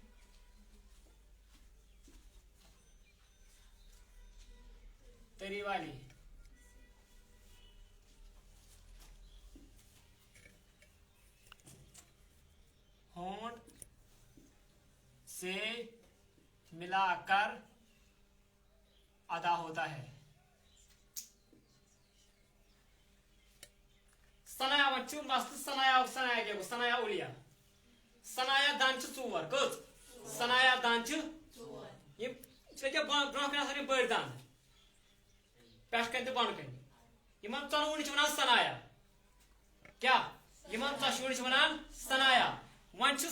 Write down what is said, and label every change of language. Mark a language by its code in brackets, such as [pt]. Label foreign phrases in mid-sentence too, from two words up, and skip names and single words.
[ur] تری والی ہونٹ سے ملا کر ادا ہوتا ہے [ks] ثنایا وۄنۍ چھُ مسلہٕ ثنایا کیٛاہ گوٚو ثنایا اولیا ثنایا دند چھِ ژور کٔژ ثنایا دند چھِ یِم چھِ ییٚکیٛاہ برونٛہہ کَنہِ آسان یِم بٔڑۍ دند پٮ۪ٹھ کَنہِ تہٕ بۄنہٕ کَنہِ یِمن ژۄنوٕنی چھِ وَنان ثنایا کیٛاہ یِمن ژۄشوٕنی چھِ وَنان ثنایا وۄنۍ چھُ